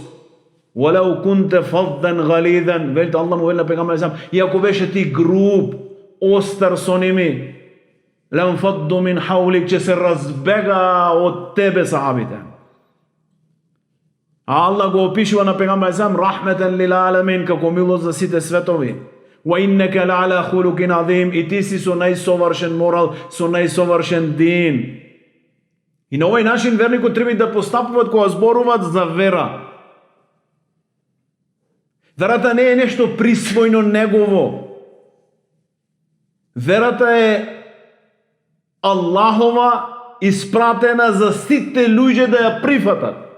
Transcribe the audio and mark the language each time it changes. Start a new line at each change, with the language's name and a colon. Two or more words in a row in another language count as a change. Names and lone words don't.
Arabic: ولو كنت فظا غليظا,
Macedonian: велите Аллах му вели на пегамберот сам, иако беше ти груб, остар со ними,
Arabic: لانفضوا من حولك,
Macedonian: че се разбега од тебе сахабите. А Аллах го опишува на пегамберот сам
Arabic: رحمة للعالمين,
Macedonian: како милост за сите светови.
Arabic: وإنك لعلى خلق عظيم,
Macedonian: и ти си со најсовршен морал, со најсовршен дин. И на овој начин верникот треба да постапуваат кога зборуваат за вера. Верата не е нешто присвојно негово. Верата е Аллахова, испратена за сите луѓе да ја прифатат.